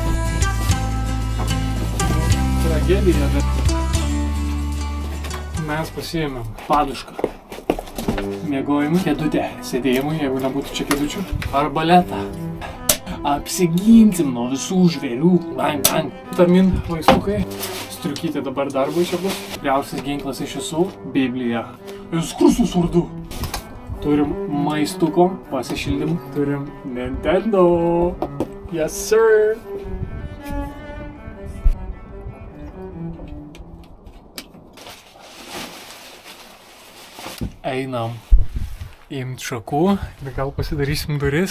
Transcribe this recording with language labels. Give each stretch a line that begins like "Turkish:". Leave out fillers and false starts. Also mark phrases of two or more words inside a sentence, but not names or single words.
Lithuanian: Tragedija, bet mes pasiėmėm padušką. Miegojimui, kėdutę, sėdėjimui, jeigu nebūtų čia kėdučių. Arbaletą. Apsiginsim nuo visų žvėrių. Bang, bang. Vitamin vaistukai. Striukytė dabar darbui čia bus. Tikriausias ginklas iš visų – Biblija. Ekskursus vardu. Turim maistuko, pasišildymų. Turim Nintendo.
English: Yes, sir.
Lithuanian: Einam imt šakų ir gal pasidarysim duris.